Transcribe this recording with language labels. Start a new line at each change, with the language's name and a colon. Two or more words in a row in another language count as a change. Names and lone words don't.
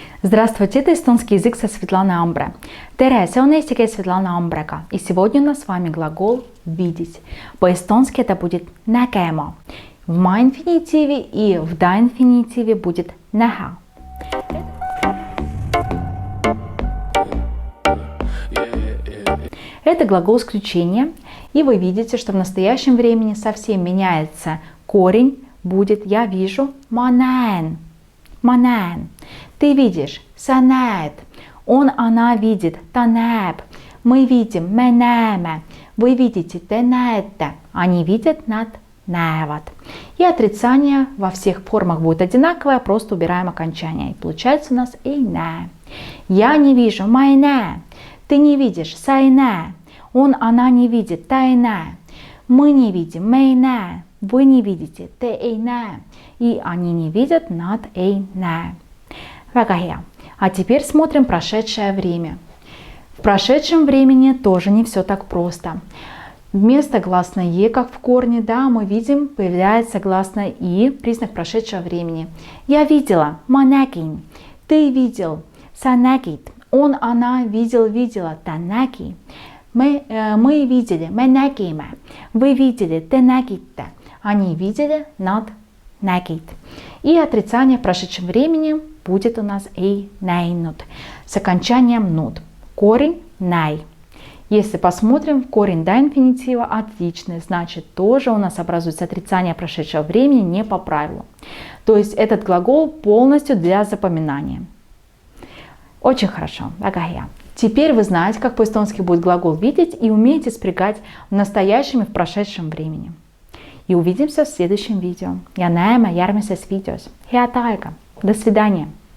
Russian: Здравствуйте, это эстонский язык со Светланой Амбре.
Estonian: Tere, see on eesti keel Svetlana Ambrega.
Russian: И сегодня у нас с вами глагол видеть. По-эстонски это будет nägema. В ма-инфинитиве и в да-инфинитиве будет näha. Это глагол исключения. И вы видите, что в настоящем времени совсем меняется корень. Будет я вижу
Estonian: ma-näen. Ma-näen.
Russian: Ты видишь,
Estonian: sa näed.
Russian: Он, она видит,
Estonian: ta näeb.
Russian: Мы видим,
Estonian: me näeme.
Russian: Вы видите,
Estonian: te näete.
Russian: Они видят,
Estonian: nad näevad.
Russian: И отрицание во всех формах будет одинаковое, просто убираем окончание. И получается у нас
Estonian: ei näe.
Russian: Я не вижу,
Estonian: ma ei näe.
Russian: Ты не видишь,
Estonian: sa ei näe.
Russian: Он, она не видит,
Estonian: ta ei näe.
Russian: Мы не видим,
Estonian: me ei näe.
Russian: Вы не видите,
Estonian: te ei näe.
Russian: И они не видят,
Estonian: nad ei näe. Väga hea.
Russian: А теперь смотрим прошедшее время. В прошедшем времени тоже не все так просто. Вместо гласной «е», как в корне, да, мы видим, появляется гласная «и», признак прошедшего времени. Я видела,
Estonian: ma nägin.
Russian: Ты видел,
Estonian: sa nägid.
Russian: Он, она видел, видела,
Estonian: ta nägi.
Russian: Мы видели,
Estonian: me nägime.
Russian: Вы видели,
Estonian: te nägite.
Russian: Они видели,
Estonian: nad nägid.
Russian: И отрицание в прошедшем времени будет у нас
Estonian: ei näinud
Russian: с окончанием nud. Корень näi. Если посмотрим, корень да-инфинитива отличный, значит тоже у нас образуется отрицание прошедшего времени не по правилу. То есть этот глагол полностью для запоминания. Очень хорошо. Теперь вы знаете, как по-эстонски будет глагол видеть и умеете спрягать в настоящем и в прошедшем времени. И увидимся в следующем видео.
Estonian: Ja näeme järgmises videos. Head aega!
Russian: До свидания!